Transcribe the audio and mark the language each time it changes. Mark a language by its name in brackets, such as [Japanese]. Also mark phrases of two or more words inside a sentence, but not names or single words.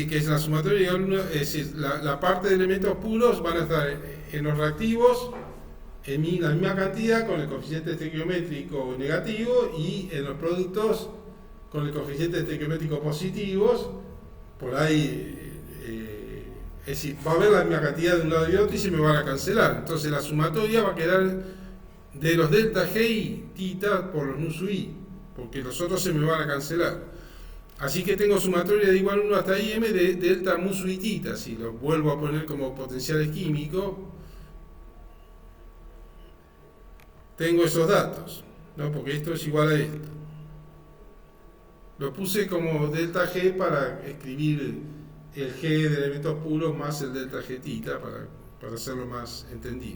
[Spanish] que es la sumatoria de es decir, la parte de elementos puros van a estar en los reactivos en la misma cantidad con el coeficiente estequiométrico negativo, y en los productos con el coeficiente estequiométrico positivos, por ahí, es decir, va a haber la misma cantidad de un lado y de otro y se me van a cancelar. Entonces la sumatoria va a quedar de los delta GI tita por los nu sub i, porque los otros se me van a cancelar. Así que tengo sumatoria de igual 1 hasta im de delta mu sub i tita. Si lo vuelvo a poner como potenciales químicos, tengo esos datos, ¿no? Porque esto es igual a esto. Lo puse como delta G para escribir el G de elementos puros más el delta G tita para hacerlo más entendible.